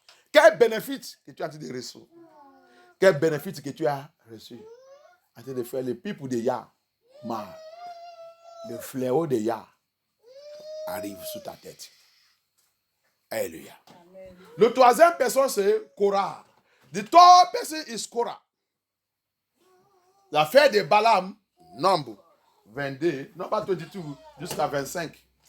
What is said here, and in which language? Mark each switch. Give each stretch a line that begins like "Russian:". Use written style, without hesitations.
French: Quel bénéfice que tu as en train de recevoir? Quel bénéfice que tu as reçu en train de faire les peuple de Yah mal? Le fléau de Yah arrive sous ta tête. Alléluia. Le troisième personne, c'est Korah.
English: The third person is Korah.
French: L'affaire de Balaam, Nombre 22, non pas 22, jusqu'à 25.